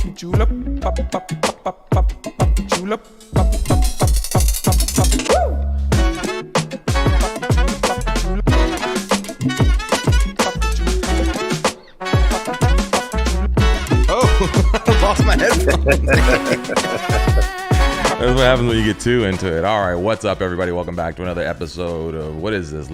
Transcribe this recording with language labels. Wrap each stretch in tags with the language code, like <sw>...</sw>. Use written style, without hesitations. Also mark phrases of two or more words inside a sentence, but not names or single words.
<en>julep, pop, pop, pop, pop, pop, pop, julep, pop, pop, pop, pop, pop, pop, woo! Oh, lost my headphones. That's what happens when you get too into it. All right, what's up, everybody? Welcome back to another episode of, what is this?</en>